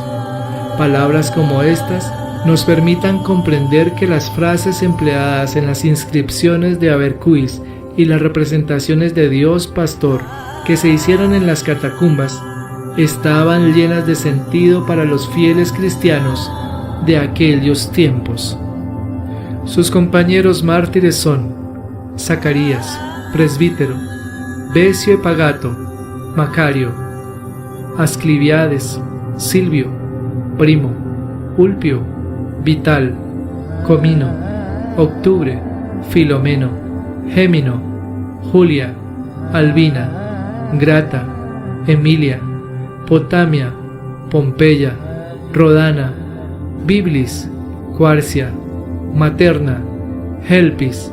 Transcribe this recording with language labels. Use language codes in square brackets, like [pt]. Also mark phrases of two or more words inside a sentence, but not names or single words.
[es] Palabras como estas nos permitan comprender que las frases empleadas en las inscripciones de Abercuis y las representaciones de Dios Pastor que se hicieron en las catacumbas estaban llenas de sentido para los fieles cristianos de aquellos tiempos. Sus compañeros mártires son Zacarías, presbítero, Besio Epagato, Macario, Ascliviades, Silvio, Primo, Ulpio, Vital, Comino, Octubre, Filomeno, Gémino, Julia, Albina, Grata, Emilia, Potamia, Pompeya, Rodana, Biblis, Cuarcia, Materna, Helpis,